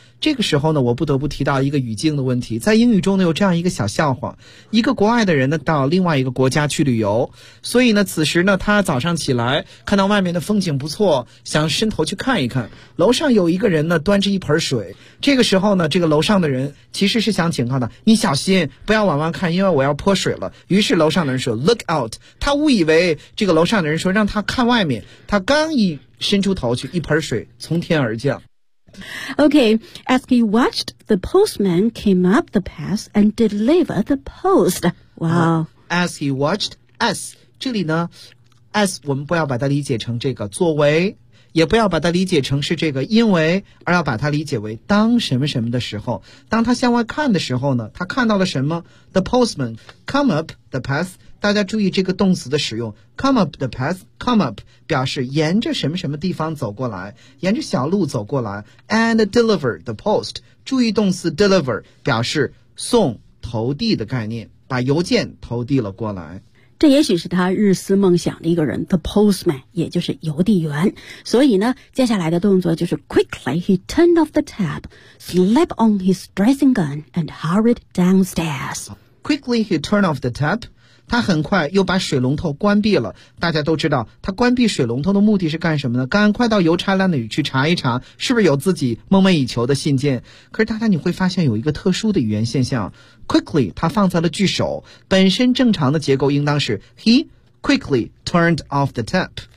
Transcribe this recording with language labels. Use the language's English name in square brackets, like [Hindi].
[Chinese] 这个时候呢我不得不提到一个语境的问题。在英语中呢有这样一个小笑话，一个国外的人呢到另外一个国家去旅游，所以呢此时呢他早上起来看到外面的风景不错，想伸头去看一看，楼上有一个人呢端着一盆水。这个时候呢这个楼上的人其实是想警告他，你小心不要往外看，因为我要泼水了。于是楼上的人说 [English] look out， [Chinese] 他误以为这个楼上的人说让他看外面，他刚一伸出头去，一盆水从天而降。 [English] Okay, as he watched, the postman came up the path and delivered the post. Wow. As he watched, as, [Chinese] 这里呢, [English] as [Chinese] 我们不要把它理解成这个作为，也不要把它理解成是这个因为，而要把它理解为当什么什么的时候，当他向外看的时候呢，他看到了什么？ [English] The postman come up the path， [Chinese] 大家注意这个动词的使用， [English] come up the path， come up [Chinese] 表示沿着什么什么地方走过来，沿着小路走过来。 [English] And deliver the post， [Chinese] 注意动词 deliver 表示送投递的概念，把邮件投递了过来。这也许是他日思梦想的一个人， [English] The postman， [Chinese] 也就是邮递员。所以呢，接下来的动作就是 [English] Quickly he turned off the tap， Slip on his dressing gown and hurried downstairs。 Quickly he turned off the tap， [Chinese] 他很快又把水龙头关闭了。大家都知道他关闭水龙头的目的是干什么呢？赶快到邮差那里去查一查是不是有自己梦寐以求的信件。可是大家你会发现有一个特殊的语言现象，Quickly 他放在了句首，本身正常的结构应当是 [English] He quickly turned off the tap。